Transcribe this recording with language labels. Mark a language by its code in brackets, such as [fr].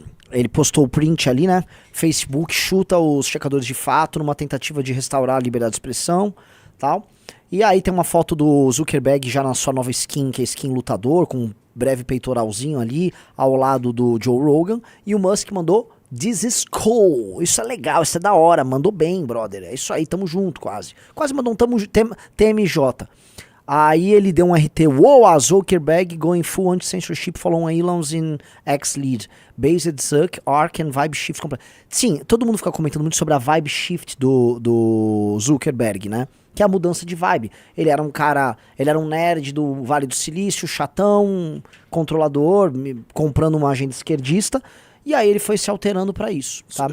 [pt] Ele postou o print ali, né? Facebook chuta os checadores de fato numa tentativa de restaurar a liberdade de expressão, tal. E aí tem uma foto do Zuckerberg já na sua nova skin, que é skin lutador, com um breve peitoralzinho ali, ao lado do Joe Rogan. E o Musk mandou, [en] "This is cool". [pt] Isso é legal, isso é da hora, mandou bem, brother. É isso aí, tamo junto, quase. Quase mandou um TMJ. Aí ele deu um RT, [en] "Wow, a Zuckerberg going full anti-censorship following Elon's in X-Lead. Based Zuck, Arc and Vibe Shift completo". [pt] Sim, todo mundo fica comentando muito sobre a Vibe Shift do Zuckerberg, né? Que é a mudança de vibe. Ele era um nerd do Vale do Silício, chatão, controlador, comprando uma agenda esquerdista. E aí ele foi se alterando pra isso, tá?